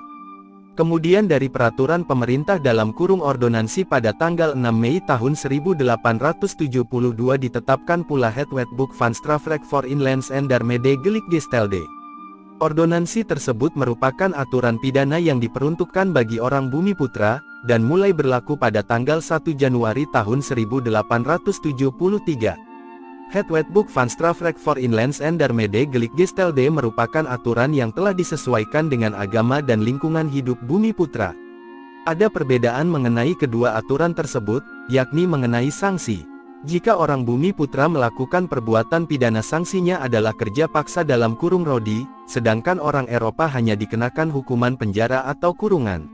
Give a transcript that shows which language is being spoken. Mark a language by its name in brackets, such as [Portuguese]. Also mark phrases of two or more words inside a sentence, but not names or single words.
[Indonesian] Kemudian dari peraturan pemerintah (Ordonansi) pada tanggal 6 Mei tahun 1872 ditetapkan pula Wetboek van Strafrecht voor Inlands en daarmee Gelijkgestelde. Ordonansi tersebut merupakan aturan pidana yang diperuntukkan bagi orang Bumi Putra, dan mulai berlaku pada tanggal 1 Januari tahun 1873. Wetboek van Strafrecht voor Inlands en daarmee Gelijkgestelde merupakan aturan yang telah disesuaikan dengan agama dan lingkungan hidup Bumi Putra. Ada perbedaan mengenai kedua aturan tersebut, yakni mengenai sanksi. Jika orang Bumi Putra melakukan perbuatan pidana, sanksinya adalah kerja paksa (rodi), sedangkan orang Eropa hanya dikenakan hukuman penjara atau kurungan.